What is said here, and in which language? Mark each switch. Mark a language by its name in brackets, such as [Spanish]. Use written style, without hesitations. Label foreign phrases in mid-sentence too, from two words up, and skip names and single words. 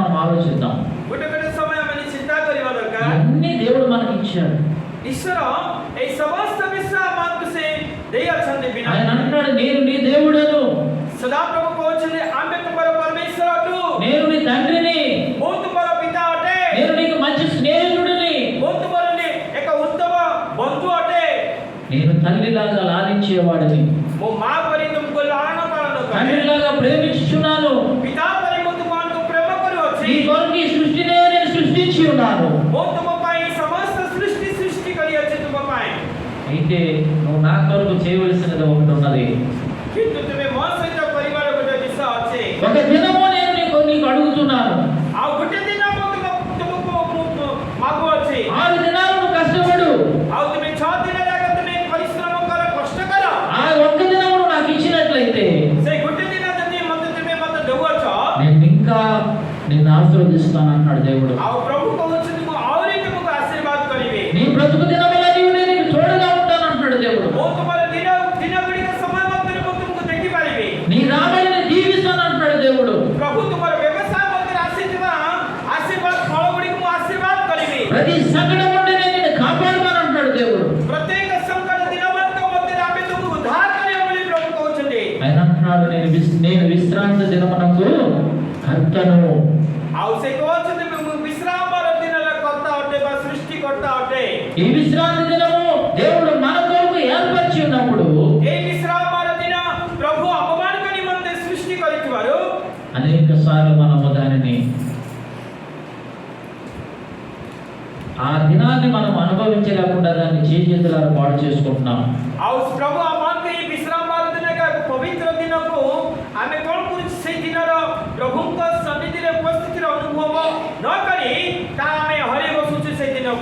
[Telugu] ఆలోచిద్దాం. [Odia] ଗୋଟେ ଗୋଟେ ସମୟ ଆମେ ଚିନ୍ତା କରିବା ଦରକାର [Telugu] అన్ని దేవుడు మనకి ఇచ్చాడు. [Odia] ଈଶ୍ୱର ଏହି ସମସ୍ତ ବିଷୟ ଆମକୁ ସେ ଦେଇ ଅଛନ୍ତି ବିନା [Telugu] ఆయన అంటున్నాడు, నేను నీ దేవుడను, [Odia] ସଦାପ୍ରଭୁ କହୁଛନ୍ତି ଆମେ ତୁମର ପରମେଶ୍ୱର ଅଟୁ, [Telugu] నేను నీ తండ్రిని, [Odia] ମୁଁ ତୁମର ପିତା ଅଟେ, [Telugu] నేను నీకు మంచి స్నేహితుడిని, [Odia] ମୁଁ ତୁମର ଏକ ଉତ୍ତମ ବନ୍ଧୁ ଅଟେ, [Telugu] నేను తల్లిలాగా లాలించేవాడిని, [Odia] ମୋ ମା ପରି ତୁମକୁ ଲାଳନ ପାଳନ କରେ, [Telugu] తండ్రిలాగా ప్రేమించుచున్నాను, [Odia] ପିତା ପରି ମୁଁ ତୁମମାନଙ୍କୁ ପ୍ରେମ କରୁଅଛି, [Telugu] నీ కొరకు ఈ సృష్టినే నేను సృష్టించి ఉన్నాను. [Odia] ମୁଁ ତୁମ ପାଇଁ ସମସ୍ତ ସୃଷ୍ଟି କରିଅଛି ତୁମ ପାଇଁ, [Telugu] అయితే నువ్వు నా కొరకు చేయవలసినది ఒకటి ఉన్నది. [Odia] କିନ୍ତୁ ତୁମେ ମୋ ସହିତ କରିବାର ଗୋଟେ ବିଷୟ ଅଛି, [Telugu] ఒక దినము నేను నీకు అడుగుతున్నాను. [Odia] ଆଉ ଗୋଟେ ଦିନ ମୁଁ ତୁମକୁ ମାଗୁଅଛି, [Telugu] 6 దినాలు నువ్వు కష్టపడు, [Odia] ଆଉ ତୁମେ 6 ଦିନ ଯାକ ତୁମେ ପରିଶ୍ରମ କର, କଷ୍ଟ କର, [Telugu] ఆ ఒక్క దినము నువ్వు నాకు ఇచ్చినట్లయితే [Odia] ସେଇ ଗୋଟେ ଦିନ ଯଦି ତୁମେ ଦେଉଅଛ, [Telugu] నేను ఇంకా నిన్ను ఆశీర్వదిస్తాను అంటున్నాడు దేవుడు. [Odia] ଆଉ ପ୍ରଭୁ କହୁଛନ୍ତି ମୁଁ ଆହୁରି ତୁମକୁ ଆଶୀର୍ବାଦ କରିବି, [Telugu] నీ బ్రతుకు దినముల నేను నీకు తోడుగా ఉంటాను అంటున్నాడు దేవుడు. [Odia] ମୁଁ ତୁମର ଦିନ ଗୁଡ଼ିକ ସମୟ ମଧ୍ୟରେ ମୁଁ ତୁମକୁ ଦେଖିପାରିବି, [Telugu] నీ రాబడిని దీవిస్తాను అంటున్నాడు దేవుడు. [Odia] ପ୍ରଭୁ ତୁମର ବ୍ୟବସାୟ ମଧ୍ୟରେ ଆସିଥିବା ଆଶୀର୍ବାଦ ଫଳ ଗୁଡ଼ିକୁ ମୁଁ ଆଶୀର୍ବାଦ କରିବି, [Telugu] ప్రతి సంకటం నుండి నేను నిన్ను కాపాడుతాను అంటున్నాడు దేవుడు. [Odia] ପ୍ରତ୍ୟେକ ସଙ୍କଟ ଦିନମାନଙ୍କ ମଧ୍ୟରେ ଆମେ ତୁମକୁ ଉଦ୍ଧାର କରିବା ବୋଲି ପ୍ରଭୁ କହୁଛନ୍ତି, [Telugu] ఆయన అంటున్నాడు, నేను విశ్రాంతి దినమునకు కర్తను. [Odia] ଆଉ ସେ କହୁଛନ୍ତି ମୁଁ ବିଶ୍ରାମର ଦିନର କର୍ତ୍ତା ଅଟେ ବା ସୃଷ୍ଟିକର୍ତ୍ତା ଅଟେ, [Telugu] ఈ విశ్రాంతి దినము దేవుడు మన కొరకు ఏర్పరిచి ఉన్నప్పుడు [Odia] ଏହି ବିଶ୍ରାମର ଦିନ ପ୍ରଭୁ ଆମମାନଙ୍କ ନିମନ୍ତେ ସୃଷ୍ଟି କରିଥିବାରୁ [Telugu] అనేక సార్లు మనము దానిని ఆ దినాన్ని మనం అనుభవించలేకుండా దాన్ని చేతులారా పాడు చేసుకుంటున్నాం. [Odia] ଆଉ ପ୍ରଭୁ ଆମମାନଙ୍କୁ ଏହି ବିଶ୍ରାମର ଦିନ ଏକ ପବିତ୍ର ଦିନକୁ ଆମେ କ'ଣ କରୁଛୁ, ସେଇ ଦିନର ପ୍ରଭୁଙ୍କ ସନ୍ନିଧିରେ ଉପସ୍ଥିତିର ଅନୁଭବ ନ କରି ତାହା ଆମେ ହରେଇ ବସୁଛୁ ସେଇ ଦିନକୁ।